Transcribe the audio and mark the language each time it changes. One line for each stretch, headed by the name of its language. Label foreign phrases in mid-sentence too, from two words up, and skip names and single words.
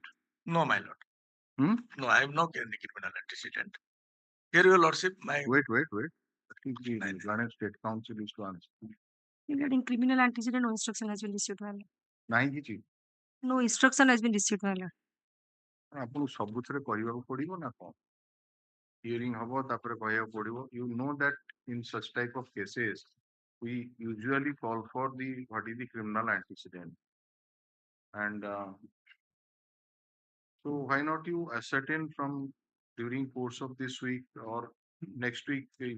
English: No, my lord. No, I have no criminal antecedent. Here, your lordship, my... Wait. I think the London State Council is to answer. Regarding criminal antecedent, no instruction has been received, my lord.
Hindi: Nahi ji.
English: No instruction has been received, my lord.
Odia: ଆପଣଙ୍କୁ ସବୁଥିରେ କହିବାକୁ ପଡିବ ନା କଣ? Hearing ହବ ତାପରେ କହିବାକୁ ପଡିବ.
English: You know that in such type of cases, we usually call for what is the criminal antecedent. And so why not you ascertain from during course of this week or next week?